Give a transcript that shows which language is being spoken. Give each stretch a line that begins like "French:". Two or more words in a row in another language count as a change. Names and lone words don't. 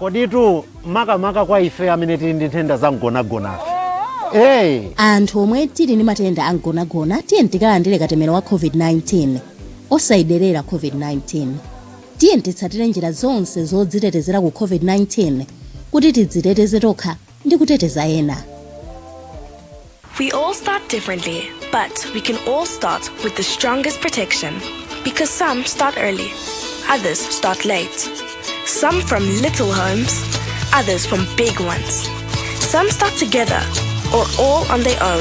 Nyanja: koditu makamaka kwa ife amene tili ndi nthenda za mgonagonafe. Anthu omwe tili ndi matenda a mgonagona tiye tikalandire katemera wa COVID-19 osayiderera COVID-19. Tiye titsatire njira zonse zodzitetezera ku COVID-19 kuti tidziteteze tokha ndi kuteteza ena.
English: We all start differently, but we can all start with the strongest protection. Because some start early, others start late. Some from little homes, others from big ones. Some start together, or all on their own.